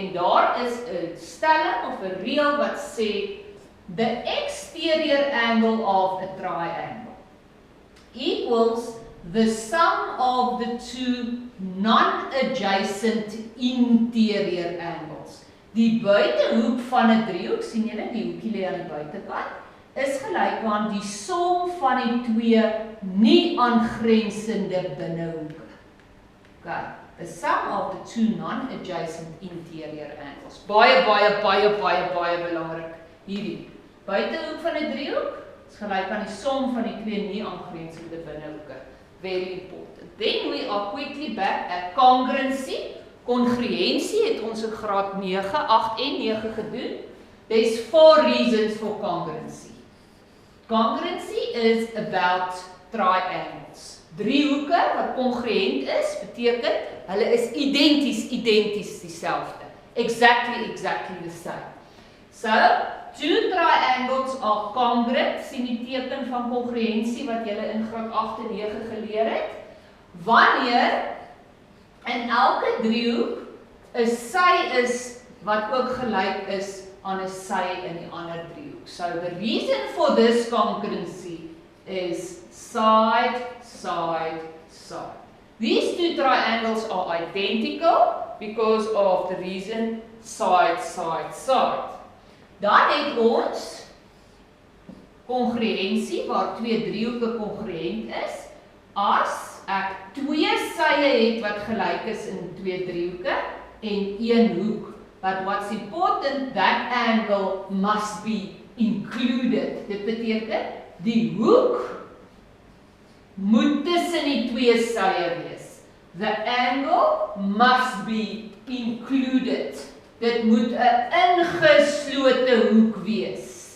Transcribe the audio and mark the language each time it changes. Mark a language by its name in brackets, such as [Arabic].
[Afrikaans] En daar is 'n stelling of 'n reël wat sê [English] the exterior angle of a triangle equals the sum of the two non-adjacent interior angles. [Afrikaans] Die buitehoek van 'n driehoek, sien julle, die hoekie lê aan die buitekant, is gelyk aan die som van die twee nie aangrensende binnehoeke. [English] Okay, the sum of the two non-adjacent interior angles. [Afrikaans] Baie belangrik hierdie. Buitehoek van 'n driehoek is gelyk aan die som van die twee nie aangrensende binnehoeke. [English] Very important. Then we are quickly back at congruency. [Afrikaans] Congruensie het ons in graad 9, 8 en 9 gedoen. [English] There's 4 reasons for congruency. Congruency is about triangles. [Afrikaans] driehoeke wat kongruent is, beteken hulle is identies dieselfde. [English] Exactly the same. So, two triangles are congruent, [Afrikaans] sien die teken van kongruensie wat julle in graad 8 en 9 geleer het. Wanneer in elke driehoek 'n sy is wat ook gelyk is aan 'n sy in die ander driehoek. [English] So the reason for this congruency is side, side, side. These two triangles are identical because of the reason side, side, side. [Afrikaans] Dan het ons kongruensie waar twee driehoeke kongruent is. As ek twee sye het wat gelyk is in twee driehoeke en een hoek. [English] But what's important, that angle must be included. [Afrikaans] Dit beteken, die hoek moet tussen die twee sye wees. [English] The angle must be included. [Afrikaans] Dit moet 'n ingeslote hoek wees.